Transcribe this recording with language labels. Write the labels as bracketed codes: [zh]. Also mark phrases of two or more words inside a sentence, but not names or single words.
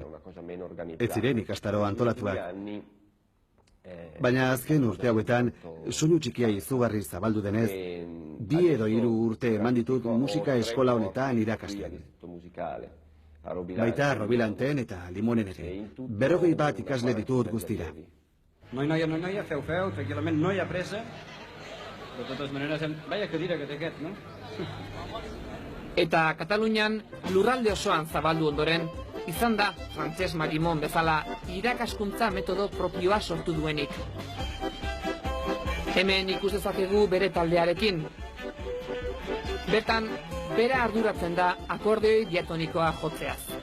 [eu] Ez ziren ikastaro antolatuak. Baina azken urte hauetan, soinu txikia izugarri zabaldu denez, 2 edo 3 urte eman ditut musika eskola honetan irakasten. Baita Robilanten eta Limonen ere. 41 ikasle ditut guztira. [ca] Noia, feu, tranquil·lament, no hi ha pressa. De totes maneres, vaya cadira que té aquest, no? [eu] Eta Katalunian lurralde osoan zabaldu ondoren, izan da Frantses Marimon bezala irakaskuntza metodo propioa sortu duenik. Hemen ikus dezakegu bere taldearekin. Bertan, bera arduratzen da akordeoi diatonikoa jotzeaz.